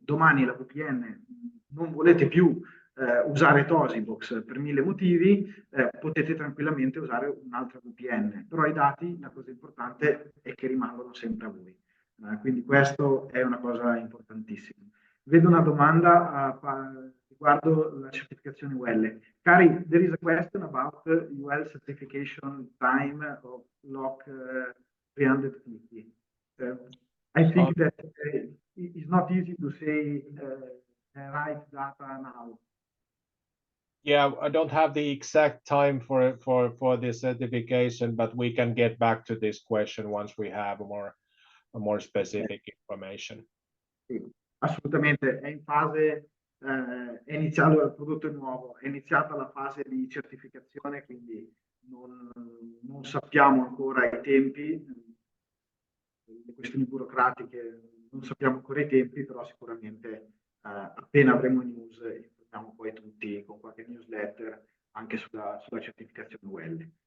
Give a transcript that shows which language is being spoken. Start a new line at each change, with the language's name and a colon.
Italian: Domani la VPN non volete più usare TOSIBOX per 1000 motivi, potete tranquillamente usare un'altra VPN, però i dati, la cosa importante è che rimangono sempre a voi. Quindi questo è una cosa importantissima. Vedo una domanda riguardo la certificazione UL.
English: Cari, there is a question about UL certification time of LOC 350. I think that it's not easy to say right data now. Yeah, I don't have the exact time for the certification, but we can get back to this question once we have more specific information.
Italian: Sì, assolutamente, è in fase, è iniziato il prodotto è nuovo, è iniziata la fase di certificazione, quindi non sappiamo ancora i tempi, le questioni burocratiche, non sappiamo ancora i tempi, però sicuramente appena avremo news informiamo poi tutti con qualche newsletter anche sulla certificazione UL.